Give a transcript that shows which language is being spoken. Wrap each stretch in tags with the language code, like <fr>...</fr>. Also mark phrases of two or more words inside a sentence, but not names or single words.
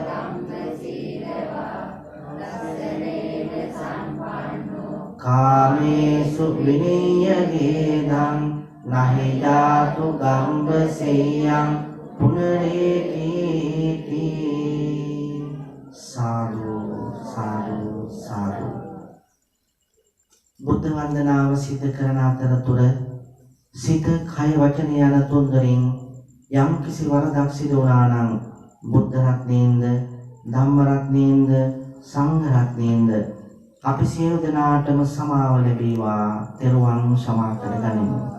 <pi>කාමේසු විනීය ගේදං නහි ජාතු ගම්බසෙයං පුනරේති සාදු සාදු සාදු</pi> <si>බුද්ධ වන්දනාව සිදු කරන අතරතුර සිත කය වචන යන තුන්දරින් යම් කිසි වරදක් සිදු වුණා නම් බුද්ධ රත්නයෙන්ද ධම්ම රත්නයෙන්ද සංඝ රත්නයෙන්ද අපි සියලු දෙනාටම සමාව ලැබේවා තෙරුවන් සමා කරගනිමු</si>